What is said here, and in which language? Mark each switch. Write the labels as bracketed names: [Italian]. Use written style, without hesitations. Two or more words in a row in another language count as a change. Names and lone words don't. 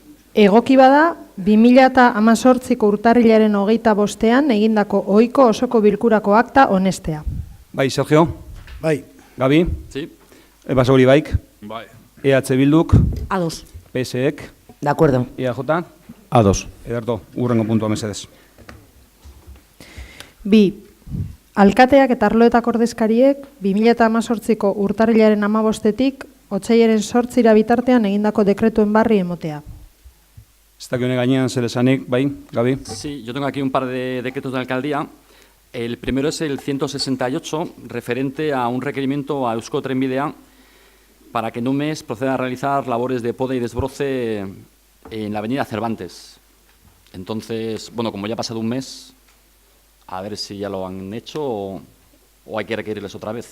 [Basque] Egoki bada, 2018ko urtarrilaren 25ean egindako ohiko osoko bilkurako akta onestea. Bai, Sergio? Bai. Gabi? [Spanish] Sí. [Basque] Basauri baik? Bai. EH Bilduk? A2. PSek? [Spanish] De acuerdo. [Basque] EAJ? A2. Ederto, urrengo puntua mesedez. 2. Alkateak eta arloetako ordezkariek 2018ko urtarrilaren 15etik otsailaren 8 bitartean egindako dekretuen barri emotea. Ez dakit honek gainean zer esanik, bai, Gabi? [Spanish] Sí, yo tengo aquí un par de decretos de alcaldía. El primero es el 168, referente a un requerimiento a Eusko Trenbidea para que en un mes proceda a realizar labores de poda y desbroce en la avenida Cervantes. Entonces, bueno, como ya ha pasado un mes, a ver si ya lo han hecho o hay que requerirles otra vez.